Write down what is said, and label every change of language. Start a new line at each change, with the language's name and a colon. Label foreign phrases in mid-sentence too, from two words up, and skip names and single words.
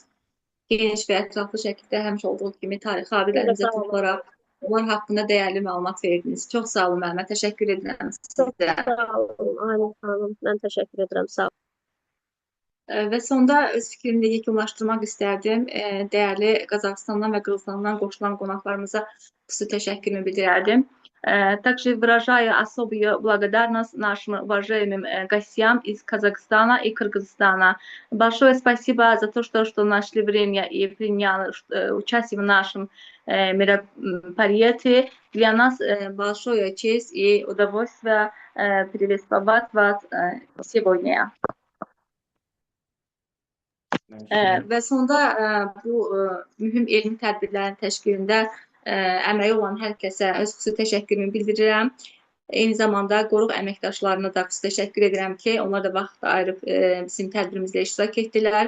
Azerbaijani: Geniş və ətraflı şəkildə həmişə olduğu kimi tarixi abidələrimizə toxularaq onlar haqqında dəyərli məlumat verdiniz. Çox sağ olun müəllimə. Təşəkkür edirəm sizə. Çox sağ olun Aynur xanım. Mən təşəkkür edirəm. Sağ olun. Və sonda öz fikrimi də yekunlaşdırmaq istərdim. Dəyərli Qazaxıstandan və Qırğızstandan qoşulan qonaqlarımıza xüsusi təşəkkürümü bildirərdim.
Russian: Также выражаю особую благодарность нашим уважаемым гостям из Казахстана и Кыргызстана. Большое спасибо за то, что нашли время и приняли участие в нашем мероприятии. Для нас большое честь и удовольствие приветствовать вас сегодня.
Azerbaijani: Və sonda bu mühüm elmi tədbirlərin təşkilində əməyi olan hər kəsə öz xüsusi təşəkkürümü bildirirəm. Eyni zamanda qoruq əməkdaşlarına da xüsusi təşəkkür edirəm ki, onlar da vaxt ayırıb bizim tədbirimizdə iştirak etdilər.